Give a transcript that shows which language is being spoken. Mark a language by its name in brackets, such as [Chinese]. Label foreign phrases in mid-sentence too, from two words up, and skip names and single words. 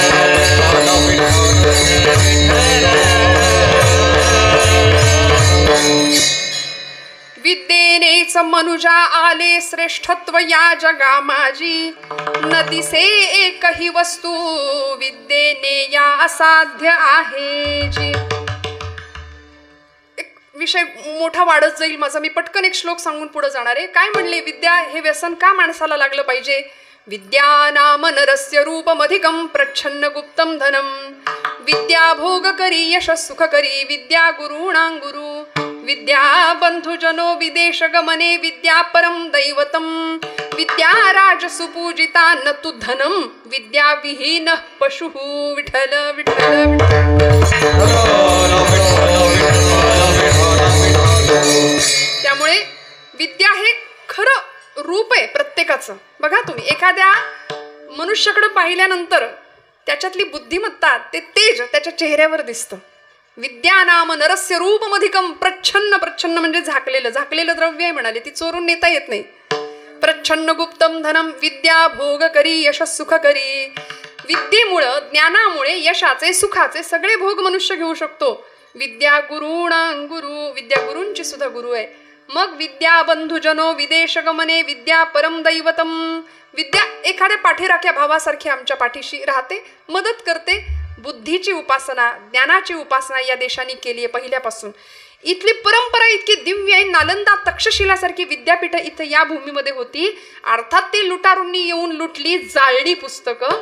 [Marathi] विद्येनेच मनुजा आले श्रेष्ठत्व या जगा माझी, न दिसे एकही वस्तू विद्येने या असाध्य आहे जी. एक विषय मोठा वाढत जाईल माझा, मी पटकन एक श्लोक सांगून पुढे जाणार आहे. काय म्हणले? विद्या हे व्यसन का माणसाला लागलं पाहिजे? [Sanskrit] विद्या नाम नरस्य रूपमधिकं प्रच्छन्न गुप्तं धनम, विद्या भोग करी यश सुख करी, विद्या गुरुणां गुरु, विद्या बंधुजनो विदेश गमने विद्या परम दैवतम विद्या राज सुपूजिता न तु धनम विद्या विहीन पशु [Marathi] विठ्ठल विठ्ठल त्यामुळे विद्या हे खरं रूप आहे प्रत्येकाचं. बघा तुम्ही एखाद्या मनुष्याकडे पाहिल्यानंतर त्याच्यातली बुद्धिमत्ता ते तेज त्याच्या चेहऱ्यावर दिसतं. [Sanskrit] विद्या नाम नरस्य रूपमधिकम प्रच्छन्न. [Marathi] प्रच्छन्न म्हणजे झाकलेलं. झाकलेलं द्रव्य आहे म्हणाले, ती चोरून नेता येत नाही. [Sanskrit] प्रच्छन्न गुप्तम धनम विद्या भोग करी यश सुख करी. [Marathi] विद्येमुळं ज्ञानामुळे यशाचे सुखाचे सगळे भोग मनुष्य घेऊ शकतो. [Sanskrit] विद्या गुरुणां गुरु. [Marathi] विद्या गुरूंची सुद्धा गुरु आहे. [Sanskrit] मग विद्या बंधुजनो विदेश गमने विद्या परम दैवतम. [Marathi] विद्या एखाद्या पाठीराख्या भावासारखी आमच्या पाठीशी राहते, मदत करते. बुद्धीची उपासना ज्ञानाची उपासना या देशाने केली आहे पहिल्यापासून. इथली परंपरा इतकी दिव्य आहे. नालंदा तक्षशिलासारखी विद्यापीठ इथं या भूमीमध्ये होती. अर्थात ते लुटारूंनी येऊन लुटली, जाळली पुस्तकं.